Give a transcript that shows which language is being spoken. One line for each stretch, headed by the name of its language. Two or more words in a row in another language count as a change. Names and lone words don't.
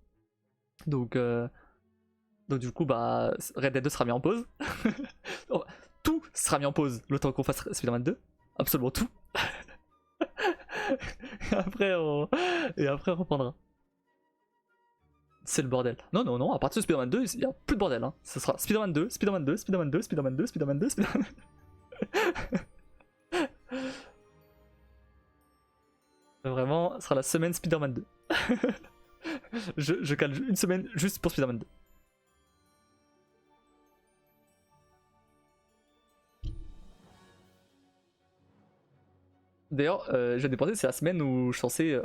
French: Donc du coup, bah, Red Dead 2 sera mis en pause. Tout sera mis en pause le temps qu'on fasse Spider-Man 2. Absolument tout. Et après on reprendra. C'est le bordel. Non, à partir de Spider-Man 2, il n'y a plus de bordel. Hein. Ce sera Spider-Man 2, Spider-Man 2, Spider-Man 2, Spider-Man 2, Spider-Man 2, Spider-Man 2. Vraiment, ce sera la semaine Spider-Man 2. je cale une semaine juste pour Spider-Man 2. D'ailleurs, j'ai dépensé, c'est la semaine où je suis censé.